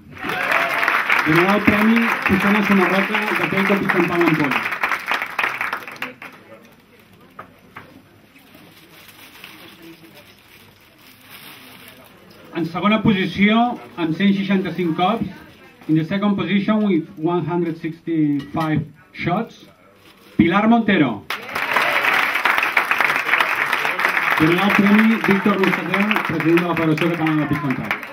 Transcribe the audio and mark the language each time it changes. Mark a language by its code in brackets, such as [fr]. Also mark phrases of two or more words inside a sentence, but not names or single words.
[ca] Donarà el premi Susana Somarroca de Peito Picampal Ampolla. En segona posició, amb 165 cops, [en] in the 2nd position with 165 shots, Pilar Montero. [ca] Donarà el premi Víctor Moscatel, president de la Federació Catalana de Pixandall.